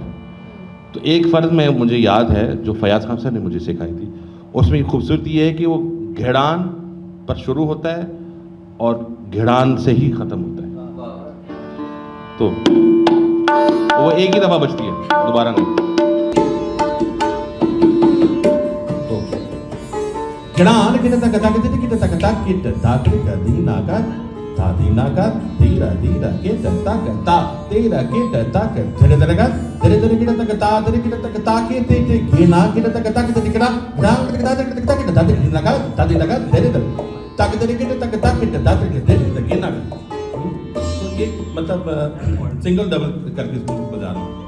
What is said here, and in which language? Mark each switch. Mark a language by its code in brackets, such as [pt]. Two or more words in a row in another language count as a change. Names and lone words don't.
[hi] तो एक फ़र्ज में मुझे याद है जो फयाज खान सर ने मुझे सिखाई थी. उसमें खूबसूरती ये है कि वो घेड़ान पर शुरू होता है और घेड़ान से ही ख़त्म होता है. तो वो एक ही दफ़ा बजती है, दोबारा नहीं. Kedan kita tak kata kita tak kata kita tak kita dina kan tadina kan tira tira kita tak kata tira kita tak tere tere kan tere tere kita tak kata tere kita tak kata kita te kena kita tak kata kita dikira dang kita tak kata kita tak dina kan tadina kan tere tere tak tere kita tak kata kita tak tere kena. तो ये मतलब सिंगल डबल करके इसको बजा रहा हूँ.